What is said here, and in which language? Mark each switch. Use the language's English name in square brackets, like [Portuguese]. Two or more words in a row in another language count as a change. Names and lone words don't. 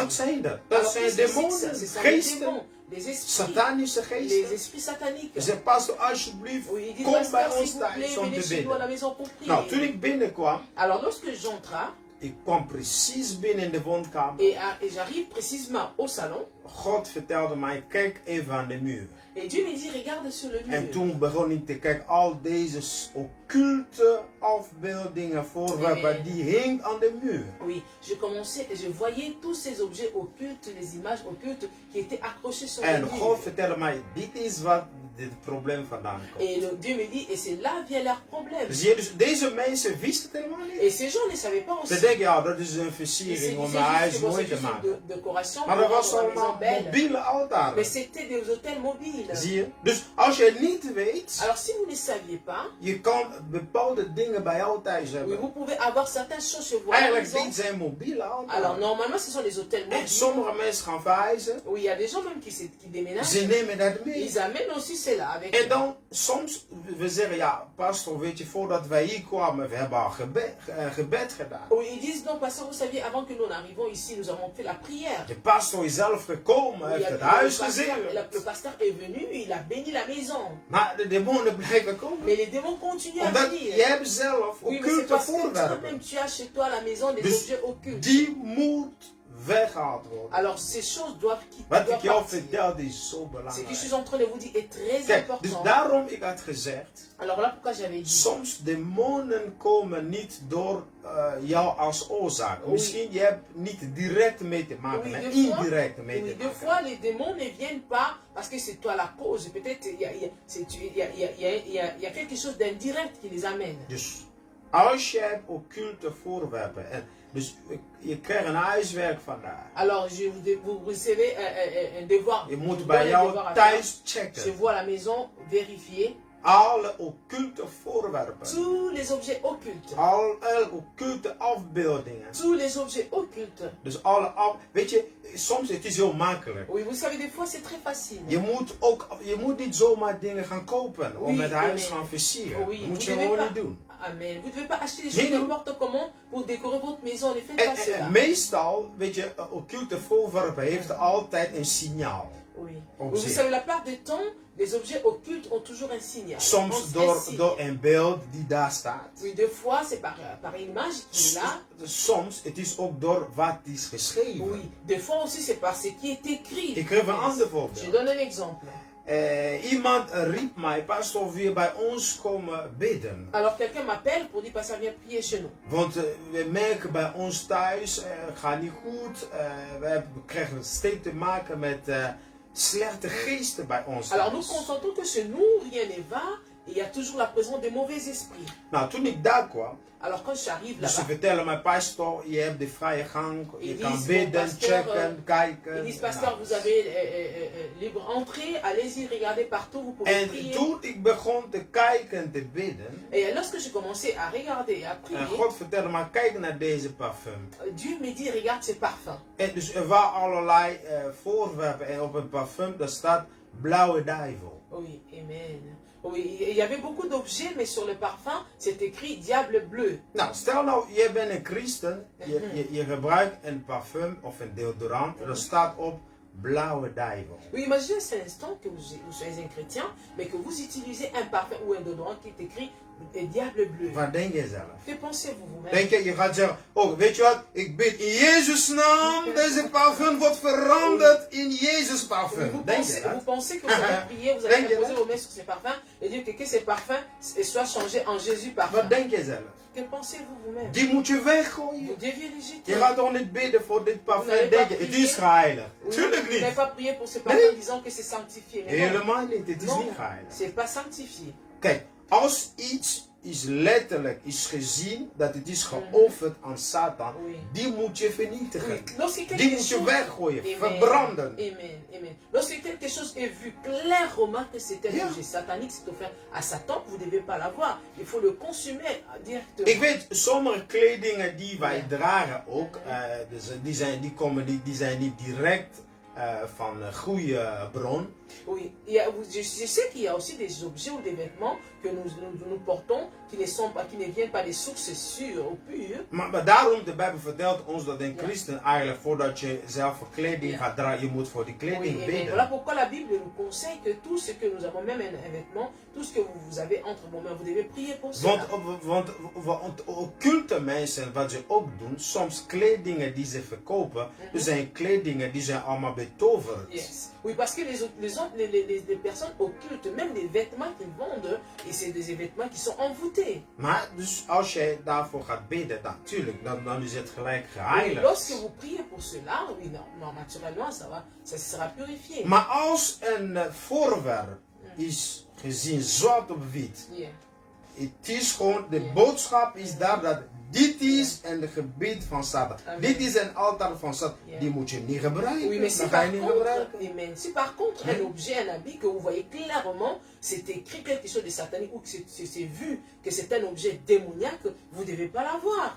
[Dutch] Wat zijn dat? Dat [French] Alors, [Dutch] zijn [French] qu'est-ce que c'est que [Dutch] demonen, [French] ça? C'est ça, les [Dutch] geesten, [French] démons, des esprits, [Dutch] satanische [French] les [Dutch] geesten. [French] esprits sataniques. [Dutch] Ze pastor, alsjeblieft, [French] Oui, ils disent, [Dutch] kom bij [French] pasteur, s'il [Dutch] ons [French] vous plaît, [Dutch] thuis om [French] venez [Dutch] te [French] chez nous à la [Dutch] bidden. [French] maison pour prier. [Dutch] Nou, toen ik binnenkwam, [French] Alors lorsque j'entra, [Dutch] ik kwam precies binnen in de woonkamer. [French] Et j'arrive précisément au salon. [Dutch] God vertelde mij, kijk even aan de muur. [French] Et Dieu me dit, regarde sur le mur. [Dutch] En toen begon ik te kijken, al deze occulte afbeeldingen, voorwerpen, die hing aan de muur. [French] Oui, je commençais et je voyais tous ces objets occultes, les images occultes qui étaient accrochées sur le [Dutch] En [French] mur. [Dutch] God vertelde mij, dit is wat dit probleem vandaan komt. [French] Et Dieu me dit, et c'est là vient leur problème. [Dutch] Zie je, dus deze mensen wisten het helemaal [French] Et [Dutch] niet. [French] ces gens ne savaient pas aussi. [Dutch] Ze denken, ja, dat is een [French] Ils [Dutch] versiering om [French] disaient [Dutch] mijn huis [French] juste que bon, [Dutch] mooi [French] c'est [Dutch] te [French] juste [Dutch] maken. [French] de décoration [Dutch] Maar [French] pour [Dutch] dat was [French] rendre la maison [Dutch] allemaal [French] belle. [Dutch] mobiele altaren. [French] Mais c'était des hôtels mobiles. [Dutch] Zie je? Dus als je het niet weet, [French] Alors si vous ne saviez pas, [Dutch] je kan bepaalde dingen bij jou thuis [French] oui, [Dutch] hebben. [French] vous pouvez avoir certaines choses chez vous à la [Dutch] Eigenlijk [French] maison. [Dutch] dit zijn mobiele [French] Alors [Dutch] altaren. [French] normalement ce sont des hôtels [Dutch] En [French] mobiles. [Dutch] sommige mensen gaan verhuizen. [French] Oui, il y a des gens même qui déménagent. [Dutch] Ze nemen dat mee. [French] Ils amènent aussi cela avec [Dutch] En [French] eux. [Dutch] dan soms, we zeggen, ja, pastor, weet je, voordat wij hier kwamen, we hebben al gebed gedaan. [French] Oui, ils disent, non, pasteur, vous saviez, avant que nous n'arrivions ici, nous avons fait la prière. [Dutch] De pastor is zelf gekomen, [French] Oui, [Dutch] heeft het [French] le [Dutch] huis [French] pasteur, [Dutch] gezien. [French] le pasteur est venu, il a béni la maison. [Dutch] Maar de demonen blijven komen. [French] Mais les démons continuent à [Dutch] Omdat [French] venir. [Dutch] je hebt zelf [French] Oui, mais c'est [Dutch] occulte [French] parce que [Dutch] voorwerpen. [French] toi-même, tu as chez toi à la maison des [Dutch] Dus [French] objets occultes. [Dutch] die moet weggehaald worden. [French] Alors ces choses doivent [Dutch] Wat ik [French] doivent [Dutch] jou [French] partir. [Dutch] vertelde is zo [French] Ce que je [Dutch] belangrijk. [French] suis en train de vous dire est très [Dutch] Kijk, dus [French] important. [Dutch] daarom ik had gezegd, [French] Alors voilà pourquoi j'avais dit. [Dutch] soms demonen komen niet door jou als oorzaak. [French] Oui. [Dutch] Misschien je hebt niet direct mee te maken, [French] Oui, [Dutch] maar [French] des fois- [Dutch] indirect mee [French] Oui, [Dutch] te [French] des [Dutch] maken. [French] fois, les démons ne viennent pas parce que c'est toi la cause. Peut-être il y a quelque chose d'indirect qui les amène. [Dutch] Dus als je hebt occulte voorwerpen, en dus je krijgt een huiswerk vandaag. [French] Alors, vous recevez un devoir. [Dutch] Je [French] vous [Dutch] moet [French] donne [Dutch] bij [French] un [Dutch] jou [French] devoir à faire. [Dutch] thuis [French] Chez [Dutch] checken. [French] vous à la maison, vérifier [Dutch] Alle occulte voorwerpen. [French] tous les objets occultes. [Dutch] Alle occulte afbeeldingen. [French] Tous les objets occultes. [Dutch] Dus weet je, soms het is heel makkelijk. [French] Oui, vous savez, des fois c'est très facile. [Dutch] Je moet niet zomaar dingen gaan kopen om [French] Oui, [Dutch] het huis [French] amen. [Dutch] gaan versieren. [French] Oui, [Dutch] Dat moet je [French] vous devez [Dutch] gewoon [French] pas- [Dutch] niet doen. [French] Amen. Vous ne devez pas acheter des [Dutch] Nee, [French] choses non. n'importe comment pour décorer votre maison. Ne faites pas cela. [Dutch] En meestal, weet je, occulte voorwerpen heeft altijd een signaal. [French] Oui. [Dutch] Op [French] Vous [Dutch] zich. [French] savez, la part du temps, les objets occultes ont toujours un signal. [Dutch] Soms [French] Un signe. [Dutch] door een beeld die daar staat. [French] Oui, des fois c'est par une image qui est là. [Dutch] Soms, het is ook door wat is geschreven. [French] Oui, des fois aussi c'est par ce qui est écrit. [Dutch] Ik geef een ander [French] Je [Dutch] voorbeeld. [French] donne un exemple. [Dutch] Iemand riep mij, pastor, wil je bij ons komen bidden? [French] Alors quelqu'un m'appelle pour dire, pasteur, viens prier chez nous. [Dutch] Want we merken bij ons thuis, het gaat niet goed. We krijgen steeds te maken met slechte geesten bij ons [French] Alors nous [Dutch] thuis. [French] constatons que chez nous, rien ne va. Et il y a toujours la présence des mauvais esprits. [Dutch] Nou, toen ik daar kwam, [French] Alors quand j'arrive [Dutch] dus ze [French] là-bas, [Dutch] vertellen mij, pastor, je hebt de vrije gang. Je [French] Ils [Dutch] kan [French] disent, [Dutch] bidden, [French] pasteur, [Dutch] checken, kijken. [French] ils disent, pasteur, [Dutch] Nou. [French] vous avez libre entrée, allez-y, regardez partout, vous pouvez [Dutch] En [French] prier. [Dutch] toen ik begon te kijken, te bidden, [French] Et lorsque j'ai commencé à regarder et à [Dutch] en [French] prier, [Dutch] God vertelde mij, kijk naar deze parfum. [French] Dieu me dit, regarde ces parfums. [Dutch] En dus er waren allerlei voorwerpen en op een parfum, daar staat blauwe duivel. [French] Oui, amen. Oui, il y avait beaucoup d'objets, mais sur le parfum, c'est écrit diable bleu. [Dutch] Nou, stel nou, je bent een christen, je gebruikt een parfum of een deodorant, er staat op blauwe duivel. [French] Oui, imaginez un instant que vous soyez un chrétien, mais que vous utilisez un parfum ou un déodorant qui est écrit diable bleu. [Dutch] Wat denk je zelf? [French] Que pensez-vous vous-même? [Dutch] Denk je gaat zeggen, oh, weet je wat, ik bid in Jezus' naam, deze parfum wordt veranderd in Jezus parfum. [French] Vous [Dutch] Denk je [French] pensez, [Dutch] dat? [French] vous pensez que vous allez prier, vous allez [Dutch] Denk je [French] poser [Dutch] dat? [French] vos mains sur ces parfums et dire que ces parfums soient changés en Jésus parfum. [Dutch] Wat denk je zelf? [French] Que pensez-vous vous-même? [Dutch] Die moet je weggooien. [French] Vous deviez les jeter. [Dutch] Je gaat toch niet bidden voor dit [French] Vous [Dutch] parfum, [French] n'allez [Dutch] denk [French] pas [Dutch] je, het [French] prier. [Dutch] is geheiligd. [French] Oui, [Dutch] Tuurlijk [French] vous n'avez [Dutch] niet. [French] pas prié pour ce parfum [Dutch] Nee. [French] disant que c'est sanctifié. Mais non, [Dutch] Helemaal niet, het is [French] non, [Dutch] niet geheiligd. [French] c'est pas sanctifié. [Dutch] Kijk, als iets is letterlijk is gezien dat het is geofferd aan Satan, [French] Oui. [Dutch] die moet je vernietigen. [French] Oui. Lorsque [Dutch] Die [French] quelque [Dutch] moet je [French] chose... [Dutch] weggooien, [French] Amen. [Dutch] verbranden. [French] Amen. Amen. Lorsque quelque chose est vu clairement que c'est un Yeah. objet satanique, c'est offert à Satan, vous ne devez pas l'avoir. Il faut le consumer directement. [Dutch] Ik weet, sommige kledingen die wij Ja. dragen ook, dus die zijn niet direct van goede bron. [French] Oui, je sais qu'il y a aussi des objets ou des vêtements que nous portons qui ne viennent pas des sources sûres ou pures. [Dutch] Maar daarom, de Bijbel vertelt ons dat een christen eigenlijk voordat je zelf voor kleding gaat dragen, je moet voor die kleding bidden. [French] Voilà pourquoi la Bible nous conseille que tout ce que nous avons, même un vêtement, tout ce que vous avez entre vos mains, vous devez prier pour cela. [Dutch] Want occulte mensen, wat ze ook doen, soms kledingen die ze verkopen, er zijn kledingen die zijn allemaal betoverd. [French] Yes. Oui, parce que les personnes occultes, même les vêtements qu'ils vendent, et c'est des vêtements qui sont envoûtés. [Dutch] Maar dus als jij daarvoor gaat bidden, natuurlijk, dan is het gelijk geheiligd. [French] Lorsque vous priez pour cela, oui, non, naturellement, ça sera purifié. [Dutch] Maar als een voorwerp is gezien zwart op wit, het is gewoon, de boodschap is daar dat dit is een gebied van Satan. Amen. Dit is een altaar van Satan. Die moet je niet gebruiken. [French] Oui, mais si par contre un objet, un habit que vous voyez clairement, c'est écrit quelque chose de satanique ou que c'est vu que c'est un objet démoniaque, vous ne devez pas l'avoir.